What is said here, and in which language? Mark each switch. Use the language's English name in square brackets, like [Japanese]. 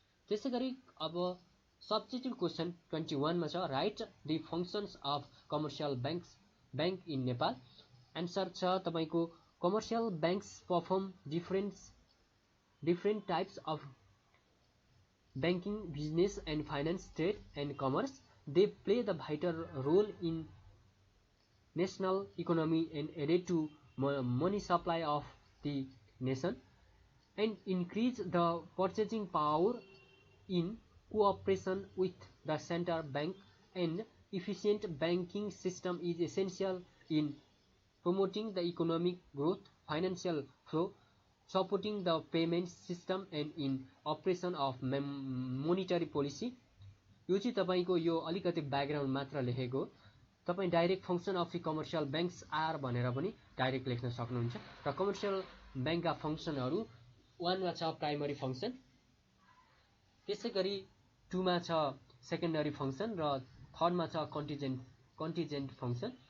[Nepali] त्यसैगरी अब substitute question 21 मा छ [English] Write the functions of commercial bank in Nepal. Answer [Nepali] छ तपाईँको [English] Commercial banks perform different types of banking, business and finance, trade and commerce. They play the vital role in national economy and added to money supply of the nation and increase the purchasing power in cooperation with the central bank. And efficient banking system is essential in promoting the economic growth, financial flow, supporting the payment system and in operation of monetary policy। [Nepali] यो चाहिँ तपाईको यो अलिकति background मात्र लेखेको हो। तपाई [English] direct function of the commercial banks are [Nepali] भनेर पनि डाइरेक्ट लेख्न सक्नुहुन्छ। र कमर्शियल बैंकका फंक्सनहरु 1 मा छ प्राइमरी फंक्सन, त्यसैगरी 2 मा छ सेकेन्डरी फंक्सन र 3rd मा छ कन्टिजेन्ट फंक्सन।